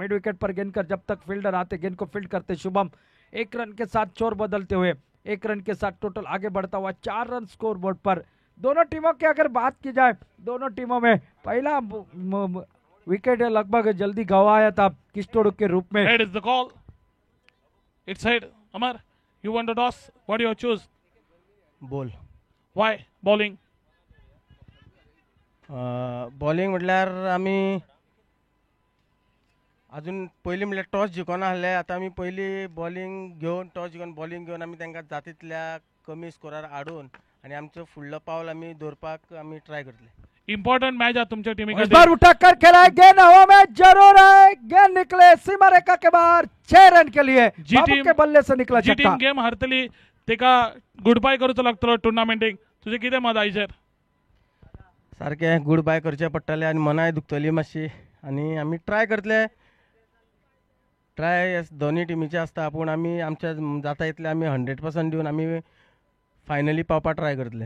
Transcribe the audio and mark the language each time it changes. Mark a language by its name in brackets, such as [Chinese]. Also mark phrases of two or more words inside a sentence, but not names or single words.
[English] mid wicket [Hindi] पर गेंद कर जब तक फील्डर आते गेंद को फील्ड करते शुभम। 1 रन के साथ छोर बदलते हुए 1 रन के साथ टोटल आगे बढ़ता हुआ 4 रन [English] score board [Hindi] पर। दोनों टीमों की अगर बात की जाए, दोनों टीमों में पहला विकेट लगभग जल्दी गंवाया था किस्टोडू के रूप में। [English] Head is the call. It's head. Amar, you want to toss? What do you choose? बॉल. Why bowling? [Konkani] बॉलिंग म्हटल्यार आमी अजून पयलीं म्हटल्यार टॉस जिखोन आहले. आतां आमी पयलीं बॉलिंग घेवन टॉस जिखोन बॉलिंग घेवन आमी तांकां जाता तितल्या कमी स्कोरार हाडून आनी आमचो फुडलो पावल आमी दवरपाक आमी ट्राय करतले. [English] important match [Hindi] है तुमच्या टीम इस बार उठाकर खेला है, गेंद हवा में जरूर है, गेंद निकले सीमा रेखा के बाहर 6 रन के लिए। बाबू के बल्ले से निकला जी छक्का। [Konkani] टीम गेम हरतली तेका [English] good bye [Konkani] करूचो लागतलो टुर्नामेंटीक. तुझे कितें मत आयचेर? सारकें [English] good bye [Konkani] करचें पडटलें आनी मनाय दुखतली मातशी आनी आमी ट्राय करतले. ट्राय दोनी टिमीचे आसता, पूण आमी आमच्या जाता इतले आमी 100% दिवन आमी फायनली पावपाक ट्राय करतले.